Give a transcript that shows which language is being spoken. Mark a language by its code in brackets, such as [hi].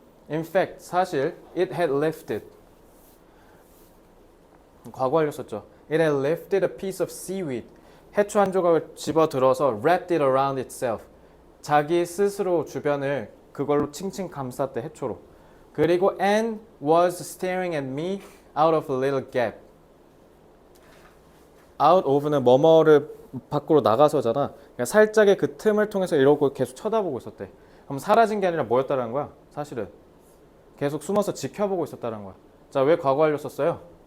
[en] In fact, [ko] 사실 [en] it had lifted [ko] 과거 완료 썼죠. [en] It had lifted a piece of seaweed. [ko] 해초 한 조각을 집어들어서 [en] wrapped it around itself. [ko] 자기 스스로 주변을 그걸로 칭칭 감쌌대, 해초로. 그리고 [en] and was staring at me out of a little gap. [ko] out of는 뭐뭐를 밖으로 나가서잖아. 그러니까 살짝의 그 틈을 통해서 이러고 계속 쳐다보고 있었대. 그럼 사라진 게 아니라 뭐였다는 거야? 사실은 계속 숨어서 지켜보고 있었다는 거야. 자, 왜 과거 완료 썼어요?